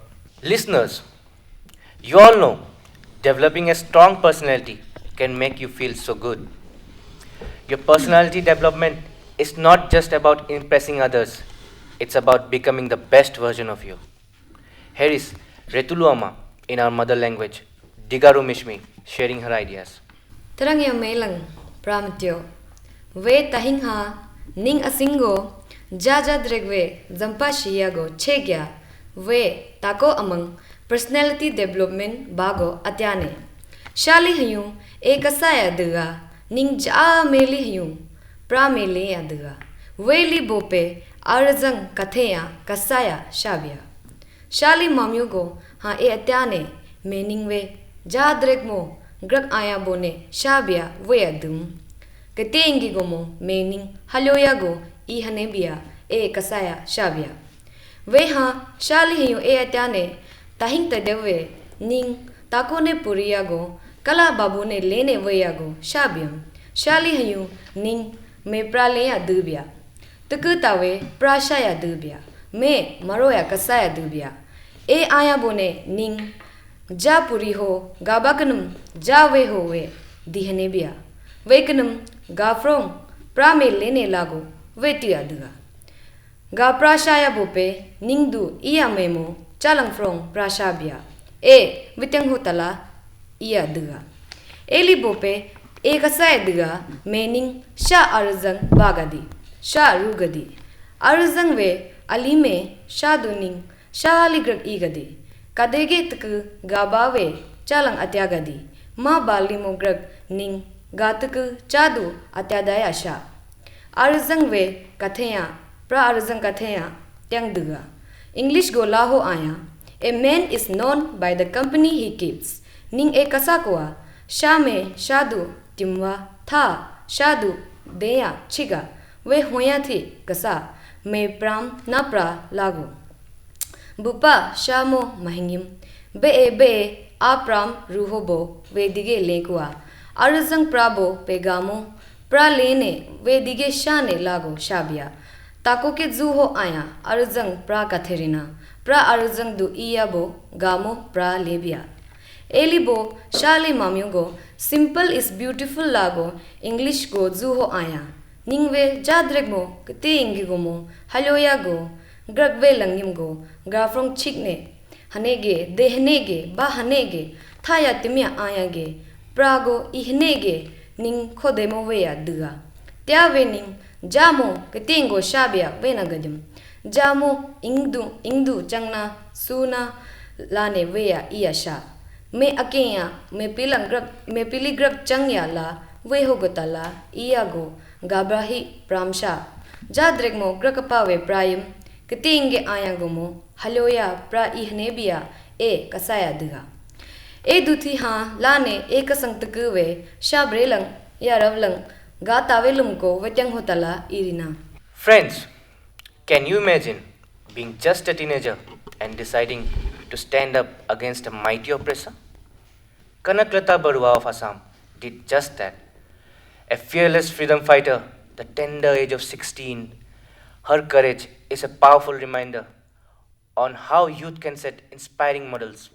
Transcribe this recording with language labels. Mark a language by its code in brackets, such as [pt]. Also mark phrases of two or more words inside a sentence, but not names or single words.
[en] Listeners, you all know developing a strong personality can make you feel so good. Your personality development is not just about impressing others, it's about becoming the best version of you. Here is Retuluama in our mother language, Digaru Mishmi, sharing her ideas. [mhu] Terang yang melang pramatyo we tahingha ning asingo jaja dregwe zampa shiyago chegya we tako amang [en] personality development [mhu] bago atyane shali hayu ekasaya duga ning ja meli hayu pramele aduga weli bope arzang katheya kasaya shabya shali mamyugo ha e atyane meaning we ja dregmo grag aya bone shabya we adum Ketengi gomo meaning haloya go I hanebia e kasaya shabya. Weha shali hiyo e atyane tahing tadewe ning takone puriya go kala babune lene weya go shabyam. Shali hiyo ning me praleya dubya. Tukutawe prashaya dubya. Me maroya kasaya dubya. E aya bone ning ja puri ho gabakanum ja we ho we dihanebia. Wekanum Gafrong prame lene lago vetia duga. Ga prashaya bope ningdu iya memo chalang frong prashabya. E vitang hotala iya duga. Eli bope e kasaya duga meaning sha arzang bagadi. Sha rugadi. Arzang we alime sha duning sha aligrag igadi. Kadege tuku gabawe chalang atyagadi. Ma balimo grag ning Gatuku chadu atyadaya sha. Arzang we katheya, pra arzang katheya, tyang duga. English go laho aya. [en] A man is known by the company he keeps. [mhu] Ning e kasakwa, sha me shadu timwa tha shadu deya chiga. We hoya thi kasa me pram na pra lago. Bupa shamo mahingim. Be apram ruhobo we dige lekwa. Arzang prabo pegamo pra lene ve dige shane lago shabya Tako ke zu ho aya arjang pra katherina pra arjang du iya bo gamo pra lebia. Elibo shali mamyo go [en] simple is beautiful [mhu] lago English go zu ho aya. Ningwe jadrek mo kete ingi go mo haloya go gragwe langim go grafrong chikne hanege dehnege ba hanege thaya timya aya ge prago ihnege ning khodemo weya duga tya we ning jamo ketingo shabya wena gadum jamo ingdu changna suna lane weya iya sha me akenya me pili grab changya la we hogotala iya go gabrahi pramsha jadregmo grakapawe prayim ketinge ayagomo haloya pra ihnebia e kasaya duga e duthi ha lane ekasang takwe shabrelang yaravlang ga tavelum ko wetyang hotala irina. [en] Friends, can you imagine being just a teenager and deciding to stand up against a mighty oppressor? Kanaklata Barua of Assam did just that. A fearless freedom fighter, the tender age of 16, her courage is a powerful reminder on how youth can set inspiring models.